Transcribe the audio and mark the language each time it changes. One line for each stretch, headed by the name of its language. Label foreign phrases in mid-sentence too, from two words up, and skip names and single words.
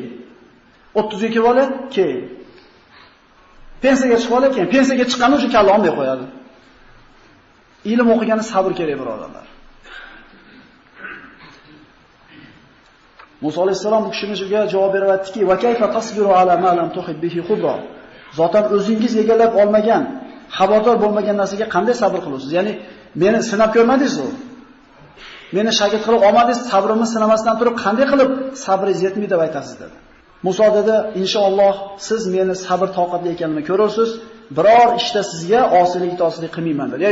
Uzbek: 30 ga kelib olib, keyin. Pensiyaga chiqib olib, keyin pensiyaga chiqqanda o'sha kalla olmay qo'yadi. Ilm o'qigani sabr kerak, birodarlar. Musa alayhisalom bu kishiga javob berib aytdiki:
Arabic: "وكيف تصبر على ما لم تحط به خبرا?"
Uzbek: Zotan o'zingiz egallab olmagan, xabardor bo'lmagan narsaga qanday sabr qilasiz? Ya'ni meni sinab ko'rmadingiz-ku. Meni shagird qilib olmadingiz, sabrimni sinamasdan turib qanday qilib sabringiz yetmaydi deb aytasiz dedi. Musa dedi: "Inshaalloh siz meni sabr toqatli ekanimni ko'rasiz, biror ishda sizga osilik qilmayman" dedi.